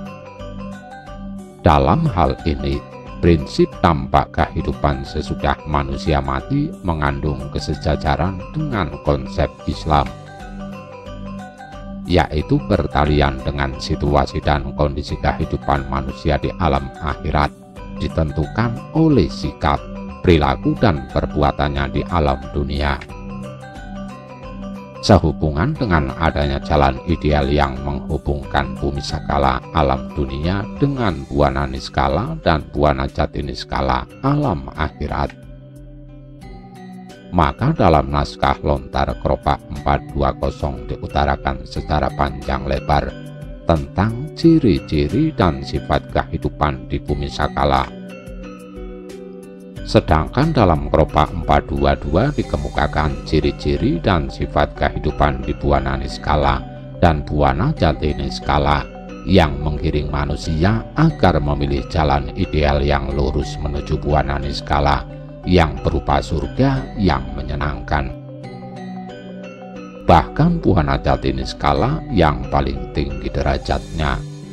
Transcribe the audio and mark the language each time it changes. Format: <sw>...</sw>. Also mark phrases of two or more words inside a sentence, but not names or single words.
<id>Dalam hal ini, prinsip tampak kehidupan sesudah manusia mati mengandung kesejajaran dengan konsep Islam, yaitu pertalian dengan situasi dan kondisi kehidupan manusia di alam akhirat ditentukan oleh sikap, perilaku, dan perbuatannya di alam dunia. Sehubungan dengan adanya jalan ideal yang menghubungkan bumi sakala alam dunia dengan buana niskala dan buana jati niskala alam akhirat, maka dalam naskah lontar Kropa 420 diutarakan secara panjang lebar tentang ciri-ciri dan sifat kehidupan di bumi sakala. Sedangkan dalam Kropa 422 dikemukakan ciri-ciri dan sifat kehidupan di buana niskala dan buana jati niskala yang menggiring manusia agar memilih jalan ideal yang lurus menuju buana niskala yang berupa surga yang menyenangkan. Bahkan buana jati niskala yang paling tinggi derajatnya.</id>